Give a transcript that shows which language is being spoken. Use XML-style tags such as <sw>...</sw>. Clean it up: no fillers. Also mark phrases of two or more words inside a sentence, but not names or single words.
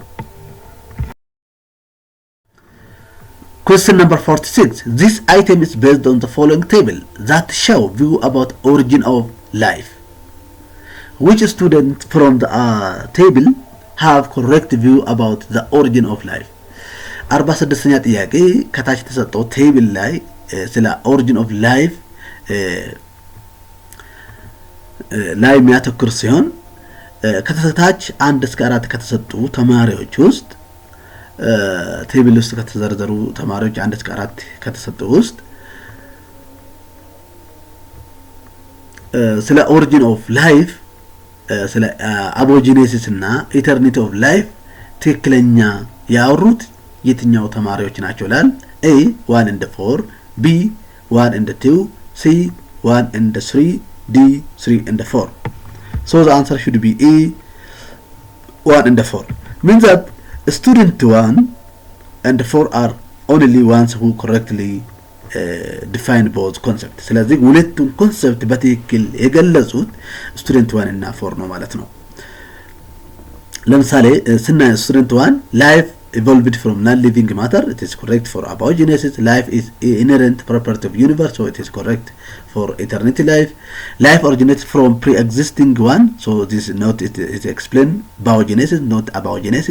<en>Question number 46. This item is based on the following table that show view about origin of life. Which student from the table have correct view about the origin of life?</en> <am>46ኛ ጥያቄ ከታች ተሰጠው ቴብል ላይ ስለ</am> <en>origin of life</en> <am>ላይ የሚያተኩር ሲሆን ከተታች 1 እስከ 4 ከተሰጡ ተማሪዎች ውስጥ ቴብል ውስጥ ከተዘረዘሩ ተማሪዎች 1 እስከ 4 ከተሰጡ ውስጥ ስለ</am> <en>origin of life</en> <am>ስለ abogenesis እና</am> <en>eternity of life</en> <am>ትክክለኛ ያወሩት የትኛው ተማሪዎች ናቸው ላል?</am> <en>A 1 and 4, B 1 and 2, C 1 and 3, D 3 and 4. So the answer should be A 1 and 4. Means that student 1 and 4 are only ones who correctly define both concepts.</en> <am>ስለዚህ ሁለቱን ኮንሰፕት በትክክል የገለጹት</am> <en>student 1</en> <am>እና 4 ነው ማለት ነው። ለምሳሌ ስናይ</am> <en>student 1 life evolved from non-living matter, it is correct for abogenesis. Life is inherent property of universe, so it is correct for eternity life. Life originates from pre-existing one, so this is not it is explained biogenesis, not abogenesis.</en>